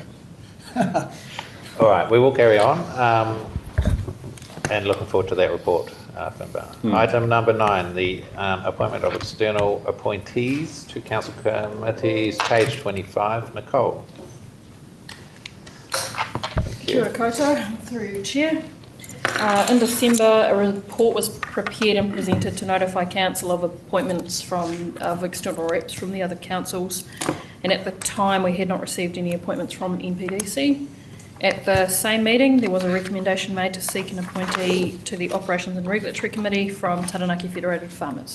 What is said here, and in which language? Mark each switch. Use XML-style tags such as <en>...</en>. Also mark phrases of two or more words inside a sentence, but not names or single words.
<en>All right, we will carry on, and looking forward to that report, Finbar. Item number 9, the appointment of external appointees to council committees, page 25. Nicole. Thank you.</en> <mi>Kia ora koutou,</mi> <en>through you, Chair. In December, a report was prepared and presented to notify council of appointments of external reps from the other councils, and at the time we had not received any appointments from NPDC. At the same meeting, there was a recommendation made to seek an appointee to the Operations and Regulatory Committee from Taranaki Federated Farmers.</en>